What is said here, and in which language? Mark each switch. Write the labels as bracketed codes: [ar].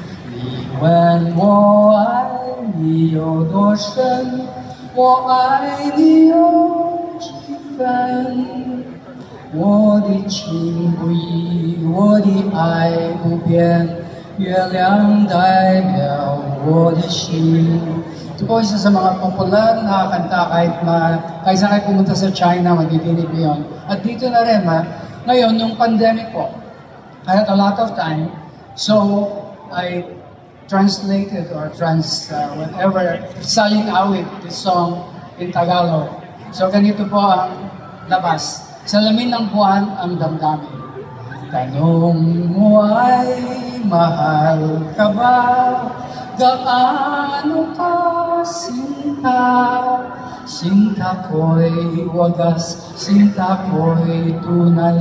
[zh] 你问我爱你有多深，我爱你有几分。我的情不移，我的爱不变，月亮代表我的心。 [tl] Ito po isa sa mga popular na kanta kahit saan kayo pumunta sa China, magdidinig niyo yun. At dito na rin, ngayon, nung pandemic po, [en] I had a lot of time, so I translated or whatever, selling awit this song in Tagalog. [tl] So ganito po ang labas. Salamin ng buwan ang damdamin. Tanong mo ay mahal ka ba? Gaano ka sinta? Sinta ko'y wagas, sinta ko'y tunay.